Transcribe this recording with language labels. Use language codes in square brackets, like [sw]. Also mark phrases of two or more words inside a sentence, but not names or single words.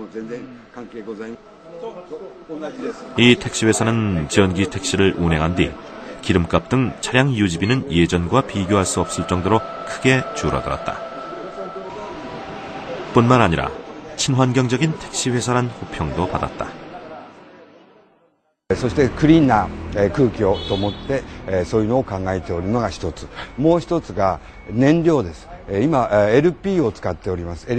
[ko] 이 택시 회사는 전기 택시를 운행한 뒤 기름값 등 차량 유지비는 예전과 비교할 수 없을 정도로 크게 줄어들었다. 뿐만 아니라 친환경적인 택시 회사란 호평도 받았다. [ja] そしてクリーンな空気をと思ってそういうのを考えておるのが一つ。もう一つが燃料です。今 LP を使っております。LP